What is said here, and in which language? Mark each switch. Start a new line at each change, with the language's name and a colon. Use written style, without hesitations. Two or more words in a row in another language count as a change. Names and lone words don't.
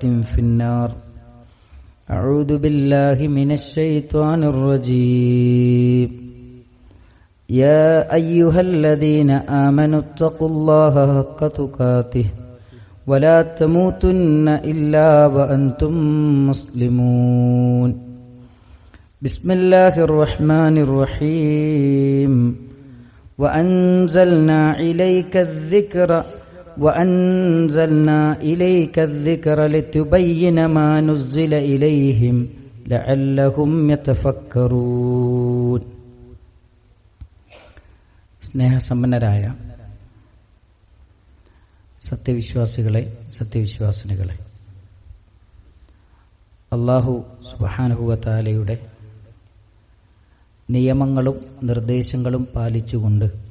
Arabic: في النار أعوذ بالله من الشيطان الرجيم يا أيها الذين آمنوا اتقوا الله حق تقاته ولا تموتن إلا وأنتم مسلمون بسم الله الرحمن الرحيم وأنزلنا إليك الذكر لتبين ما نزل إليهم لعلهم يتفكرون
Malayalam: സ്നേഹസമ്പന്നരായ സത്യവിശ്വാസികളെ, സത്യവിശ്വാസിനികളെ, അല്ലാഹു
Arabic: سبحانه وتعالى
Malayalam: നിയമങ്ങളും നിർദ്ദേശങ്ങളും പാലിച്ചുകൊണ്ട്